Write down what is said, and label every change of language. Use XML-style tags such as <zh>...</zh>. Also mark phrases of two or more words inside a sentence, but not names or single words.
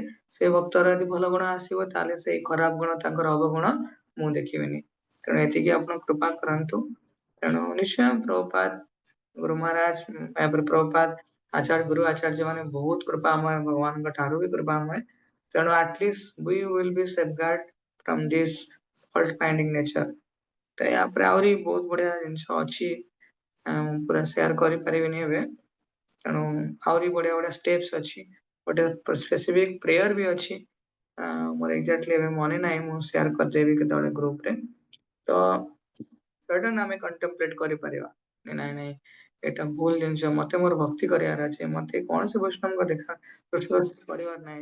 <or>ସେ ଭକ୍ତର ଯଦି ଭଲ ଗୁଣ ଆସିବ ତାହେଲେ ସେଇ ଖରାପ ଗୁଣ ତାଙ୍କର ଅବଗୁଣ ମୁଁ ଦେଖିବିନି। ତେଣୁ ଏତିକି ଆପଣ କୃପା କରନ୍ତୁ। ତେଣୁ ନିଶ୍ଚୟ ପ୍ରଭୁପାଦ ଗୁରୁ ମହାରାଜ, ଏହାପରେ ପ୍ରଭୁପାଦ ଗୁରୁ ଆଚାର୍ଯ୍ୟ ମାନେ ବହୁତ କୃପାମୟ, ଭଗବାନଙ୍କ ଠାରୁ ବି କୃପାମୟ।</or> <en>ତେଣୁ ଆଟଲିଷ୍ଟ we will be safeguard from this fault finding nature।</en> <or>ତ ୟାପରେ ଆହୁରି ବହୁତ ବଢିଆ ଜିନିଷ ଅଛି, ପୁରା ସେୟାର କରିପାରିବିନି ଏବେ। ତେଣୁ ଆହୁରି ବଢିଆ ବଢିଆ ଷ୍ଟେପ୍ସ ଅଛି, ଗୋଟେ</or> <en>specific prayer</en> <or>ବି ଅଛି, ମୋର ଏକ୍ଜାକ୍ଟଲି ଏବେ ମନେ ନାହିଁ, ମୁଁ ସେୟାର କରିଦେବି କେତେବେଳେ ଗ୍ରୁପରେ। ତ ସଡନ୍ ଆମେ କଣ୍ଟେମ୍ପଲେଟ କରିପାରିବା ନାଇଁ ନାଇଁ ଏଇଟା ଭୁଲ ଜିନିଷ, ମତେ ମୋର ଭକ୍ତି କରିବାର ଅଛି, ମତେ କୌଣସି ବୈଷ୍ଣବଙ୍କ ଦେଖା କରିବାର ନାହିଁ।</or>